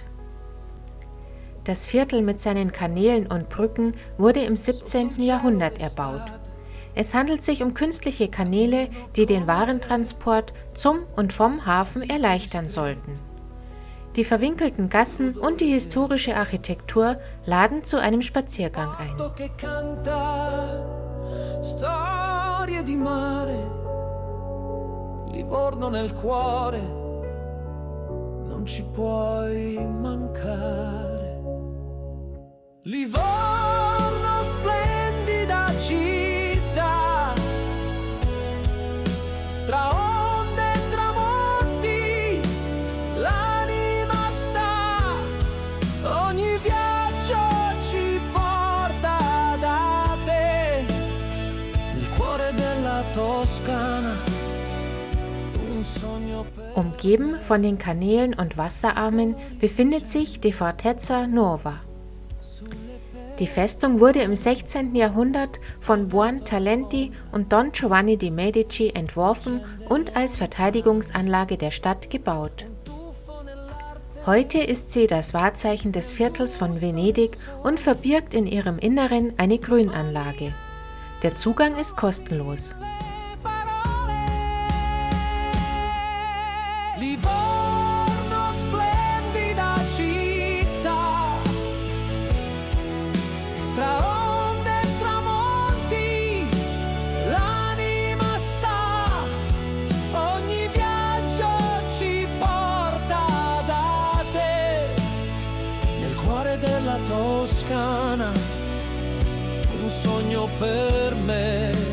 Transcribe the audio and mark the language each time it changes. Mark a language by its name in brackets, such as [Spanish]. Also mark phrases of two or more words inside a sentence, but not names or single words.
[German] Das Viertel mit seinen Kanälen und Brücken wurde im 17. Jahrhundert erbaut. Es handelt sich um künstliche Kanäle, die den Warentransport zum und vom Hafen erleichtern sollten. Die verwinkelten Gassen und die historische Architektur laden zu einem Spaziergang ein. [Italian] Storie di mare, Livorno nel cuore, non ci puoi mancare. Livorno, splendida città, tra onde e tramonti, l'anima sta, ogni viaggio ci porta da te, nel cuore della Toscana, un sogno [German] Umgeben von den Kanälen und Wasserarmen befindet sich die Fortezza Nuova. Die Festung wurde im 16. Jahrhundert von Buontalenti und Don Giovanni de' Medici entworfen und als Verteidigungsanlage der Stadt gebaut. Heute ist sie das Wahrzeichen des Viertels von Venedig und verbirgt in ihrem Inneren eine Grünanlage. Der Zugang ist kostenlos. [Italian] Livorno splendida città, tra onde e tramonti, l'anima sta, ogni viaggio ci porta da te, nel cuore della Toscana, un sogno per me.